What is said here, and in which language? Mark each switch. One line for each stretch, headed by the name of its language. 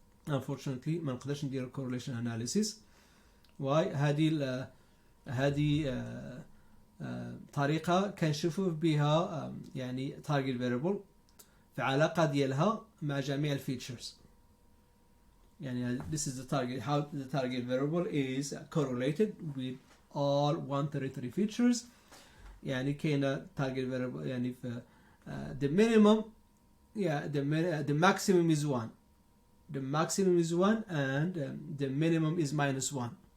English: unfortunately
Arabic: ما نقدرش نديرو correlation analysis. واي هذه طريقة كنشوفوا بها يعني target variable في علاقة ديالها مع جميع الفيتشرز.
English: يعني this is the target, how the target variable is correlated with all 133 features.
Arabic: يعني كاينة target variable يعني في
English: the minimum, the maximum is 1. The maximum is 1 and the minimum is -1.